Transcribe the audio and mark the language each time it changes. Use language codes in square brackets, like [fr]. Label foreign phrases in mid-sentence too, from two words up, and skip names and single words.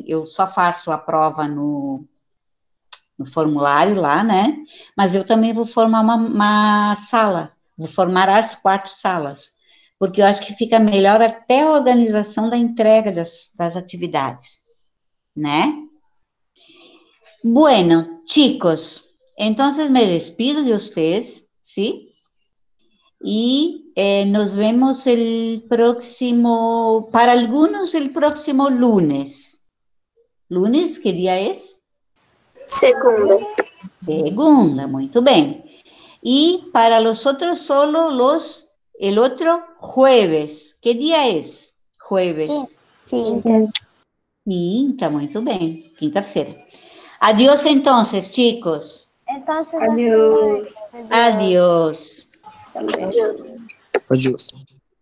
[pt] Eu só faço a prova no formulário lá, né? Mas eu também vou formar uma sala. Vou formar as 4 salas, porque eu acho que fica melhor até a organização da entrega das atividades, né? [es] Bueno, chicos, entonces me despido de ustedes, ¿sí? Y nos vemos para algunos el próximo lunes. ¿Lunes? ¿Qué día es? [pt] Segunda. Segunda, muito bem. [es] Y para los otros solo el otro jueves. ¿Qué día es? Jueves. [pt] Quinta, muito bem. Quinta-feira. [es] Adiós entonces, chicos. Entonces, Adiós. Adiós. Adiós. Adiós.